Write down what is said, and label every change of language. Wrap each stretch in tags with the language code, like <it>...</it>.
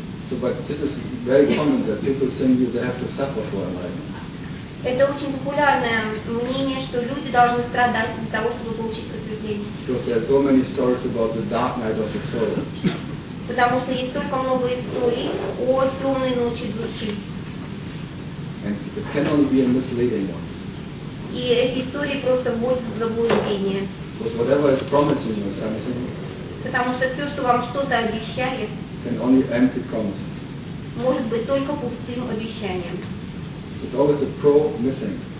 <en>So, but this is very common that people think they have to suffer for enlightenment.</en> <ru>Это очень популярное мнение, что люди должны страдать для того, чтобы получить просветление.</ru> <en>Because there are so many stories about the dark night of the soul.</en> <ru>Потому что есть столько много историй о темной ночи души.</ru> <en>And it can only be a misleading one.</en> <ru>И эти истории просто будут заблуждение.</ru> <en>Because whatever is promising you something.</en> <ru>Потому что все, что вам что-то обещали.</ru> <en>Can only empty promises.</en> <ru>Может быть только пустым обещанием.</ru> <en>It's always a pro missing.</en>